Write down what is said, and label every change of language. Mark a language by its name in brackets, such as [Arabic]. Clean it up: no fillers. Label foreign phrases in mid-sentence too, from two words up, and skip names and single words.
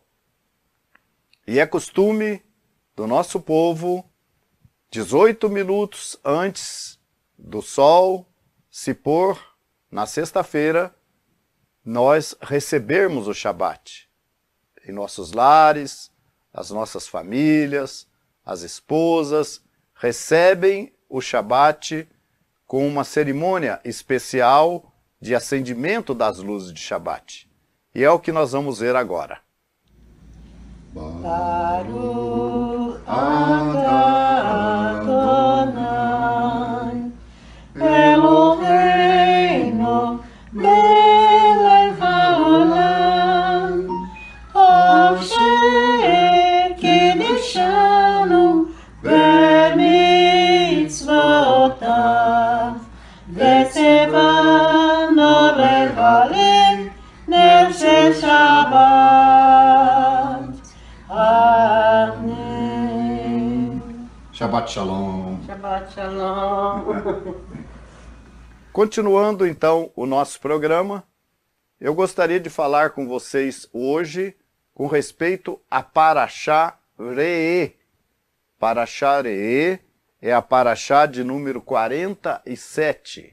[Portuguese] E é costume do nosso povo, 18 minutos antes do sol se pôr na sexta-feira, nós recebermos o Shabat em nossos lares, as nossas famílias, as esposas recebem o Shabat com uma cerimônia especial de acendimento das luzes de Shabat. E é o que nós vamos ver agora. [Hebrew] ברוך אתה אדוני אלוהינו מלך העולם אשר קידשנו במצוותיו וציוונו לבלים נר של שבת. [Portuguese] Amém. [Hebrew] שבת שלום. שבת שלום. [Portuguese] Continuando então o nosso programa, eu gostaria de falar com vocês hoje com respeito a Parashá Re'eh. Parashá Re'eh é a Parashá de número 47.